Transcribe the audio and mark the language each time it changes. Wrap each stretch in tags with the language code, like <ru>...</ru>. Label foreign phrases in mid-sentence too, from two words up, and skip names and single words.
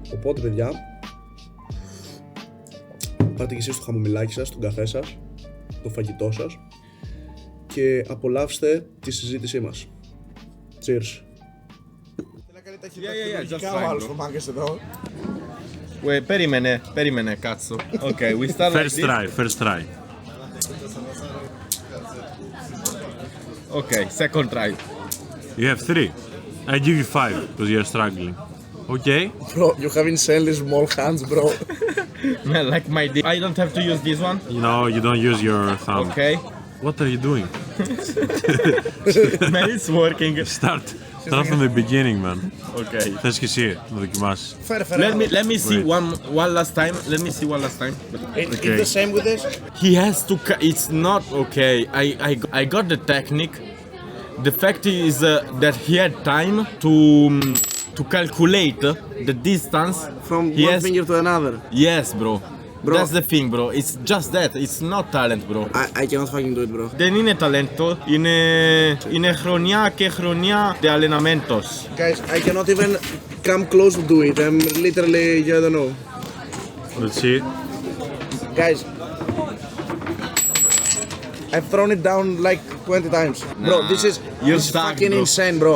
<el>Οπότε, παιδιά, πάρτε και εσείς το χαμομηλάκι σας, τον καφέ σας, το φαγητό σας και απολαύστε τη συζήτησή μας. Cheers. Περίμενε, κάτσο.</el> <en>Okay, we start First try. Okay, second try. You have 3. I give you 5 because you're struggling. Okay? Bro, you have insanely small hands, bro. Man, like my dick. I don't have to use this one? No, you don't use your thumb. Okay. What are you doing? Man, it's working. Start from the beginning, man. Okay.</en> <el>Θες και εσύ να δοκιμάσεις.</el> <en>Let me see one last time. Let me see one last time. It's the same with this? He has to. It's not okay. I got the technique. The fact is that he had time to calculate the distance From one finger to another. Yes, bro. That's the thing, bro. It's just that. It's not talent, bro. I cannot fucking do it, bro.</en> <el>Δεν είναι ταλέντο. Είναι χρονιά και χρονιά</el> <es>de allenamentos.</es> <en>Guys, I cannot even come close to do it. I'm literally, I don't know. Let's see. Guys, I've thrown it down like 20 times. Bro, this is fucking bro. insane, bro.</en>